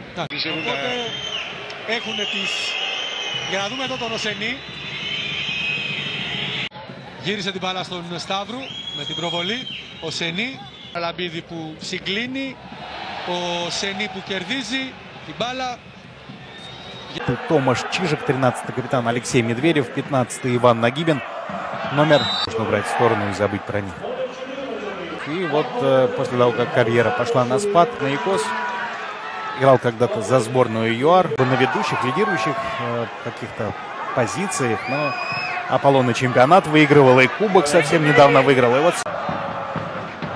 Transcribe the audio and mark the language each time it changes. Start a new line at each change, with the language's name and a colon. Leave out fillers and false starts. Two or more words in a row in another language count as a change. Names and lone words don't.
Greek: Οπότε έχουν τις... Για να δούμε εδώ τον Οσενή. Γύρισε την μπάλα στον Σταύρου με την προβολή. Ο Σενή. Λαμπίδη που συγκλίνει. Ο Σενή που κερδίζει την μπάλα.
Russian: Томаш Чижик, 13-й капитан Алексей Медведев, 15-й Иван Нагибин. Номер нужно убрать в сторону и забыть про них. И вот после того, как карьера пошла на спад, Наикос играл когда-то за сборную ЮАР, на ведущих, лидирующих каких-то позициях, но Аполлон и чемпионат выигрывал, и кубок совсем недавно выиграл.